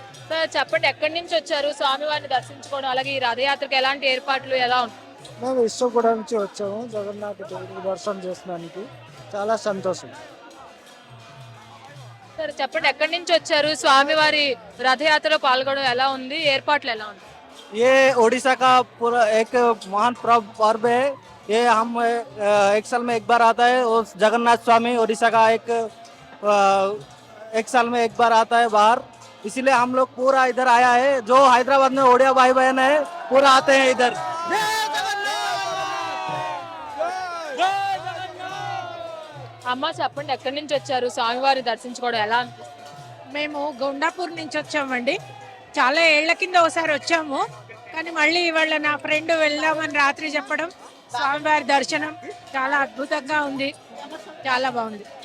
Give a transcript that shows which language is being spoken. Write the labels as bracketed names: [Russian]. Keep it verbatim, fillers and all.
[Telugu] Sir చెప్పండి, ఎక్కడి నుంచి వచ్చారు స్వామివారిని దర్శించుకోవడం, అలాగే ఈ రథయాత్రకి ఎలాంటి ఏర్పాట్లు ఎలా ఉన్నాయి? మేము విశ్వకూడ నుంచి వచ్చాము జగన్నాథ దేవుడి దర్శనం చేసినందుకు చాలా సంతోషం. సార్ చెప్పండి, ఎక్కడి నుంచి వచ్చారు, స్వామివారి రథయాత్రలో పాల్గొనడం ఎలా ఉంది, ఏర్పాట్లు ఎలా ఉన్నాయి? [Hindi] ये ओडिशा का पूरा एक महान पर्व पर्व है। ये हम अ, एक साल में एक बार आता है। और जगन्नाथ स्वामी ओडिशा का एक अ, एक साल में एक बार आता है बाहर, इसीलिए हम लोग पूरा इधर आया है। जो हैदराबाद में ओडिया भाई बहन है पूरा आते हैं इधर। [Telugu] అమ్మ చెప్పండి, ఎక్కడి నుంచి వచ్చారు స్వామివారిని దర్శించుకోవడం ఎలా అనిపిస్తుంది? మేము గొండాపూర్ నుంచి వచ్చామండి. చాలా ఏళ్ల కింద ఒకసారి వచ్చాము, కానీ మళ్ళీ ఇవాళ నా ఫ్రెండ్ వెళ్దామని రాత్రి చెప్పడం స్వామివారి దర్శనం చాలా అద్భుతంగా ఉంది, చాలా బాగుంది.